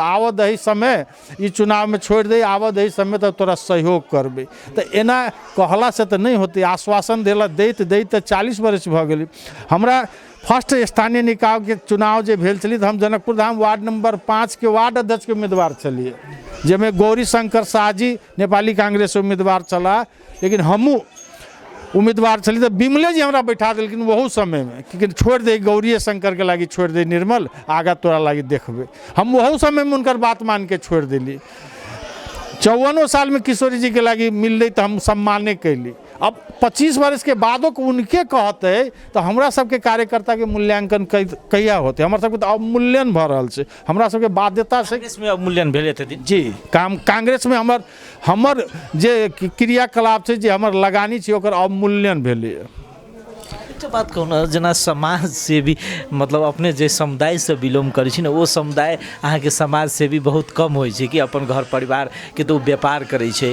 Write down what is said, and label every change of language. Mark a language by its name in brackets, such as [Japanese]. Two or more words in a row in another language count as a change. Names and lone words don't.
[Maithili] आव दही समय ई चुनाव में छोड़ दे, आव दही समय तब तोरा सहयोग करबे। तो एना कहला से तो नहीं होते, आश्वासन देला दैत दैत 40 वर्ष भ गेली। हमरा फर्स्ट स्थानीय निकाय के चुनाव जे भेल छली, तो हम जनकपुर धाम वार्ड नंबर 5 के वार्ड अध्यक्ष के उम्मीदवार चलिए, जेमें गौरी शंकर शाह जी नेपाली कांग्रेस उम्मीदवार चला, लेकिन हमू उम्मीदवार चली। तो विमले जी हमरा बैठा दिलखिन वहू समय में, कि छोड़ दे गौरी शंकर के लागी, छोड़ दे निर्मल, आगा तोरा लागी देखबे। हम वहू समय में उनकर बात मान के छोड़ दिली। 54 साल में किशोरी जी के लागी मिल तो हम सम्माने कैली। अब 25 वर्ष के बादो को उनके कहते तो हमरा सबके कार्यकर्ता के मूल्यांकन कहिया होते? हमरा सबके तो अवमूल्यन भ रहल छै, हमरा सबके बाध्यता से कांग्रेस में अवमूल्यन भेले थे जी। कांग्रेस में हमर जे क्रियाकलाप छै, जे हमर लगानी छै, ओकर अवमूल्यन भेले। तो बात कहूँ ना, जना समाज से भी, मतलब अपने जे समुदाय से बिलोंग करी छी ना, वो समुदाय अहाँ के समाज से भी बहुत कम होई छै कि अपन घर परिवार के तो व्यापार करे छै।